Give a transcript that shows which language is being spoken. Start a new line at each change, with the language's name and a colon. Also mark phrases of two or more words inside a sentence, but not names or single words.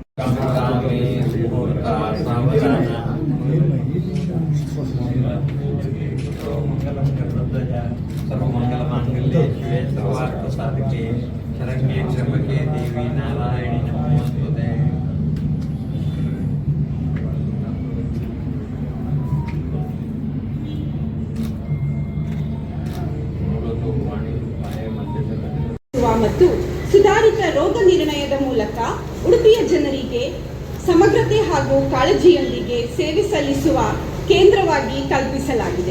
Sanskrit: सर्वमंगलमांगल्ये शिवे सर्वार्थसाधिके शरण्ये त्र्यंबके देवी नारायणी नमोस्तुते।
Kannada: ಮತ್ತು ಸುಧಾರಿತ ರೋಗ ನಿರ್ಣಯದ ಮೂಲಕ ಉಡುಪಿಯ ಜನರಿಗೆ ಸಮಗ್ರತೆ ಹಾಗೂ ಕಾಳಜಿಯೊಂದಿಗೆ ಸೇವೆ ಸಲ್ಲಿಸುವ ಕೇಂದ್ರವಾಗಿ ಕಲ್ಪಿಸಲಾಗಿದೆ.